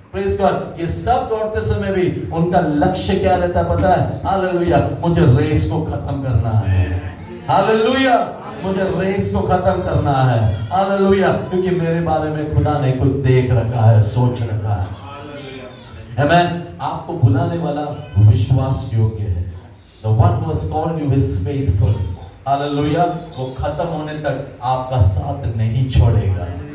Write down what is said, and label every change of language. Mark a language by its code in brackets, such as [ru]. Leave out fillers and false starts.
[hi] Praise God. ये सब दौड़ते समय भी उनका लक्ष्य क्या रहता है पता है? हालेलुया। मुझे रेस को खत्म करना है। हालेलुया। मुझे रेस को खत्म करना है। हालेलुया। क्योंकि मेरे बारे में खुदा ने कुछ देख रखा है, सोच रखा है। आमीन। आपको बुलाने वाला विश्वास योग्य है। [en] The one who has called you is faithful. [hi] Hallelujah, वो खत्म होने तक आपका साथ नहीं छोड़ेगा।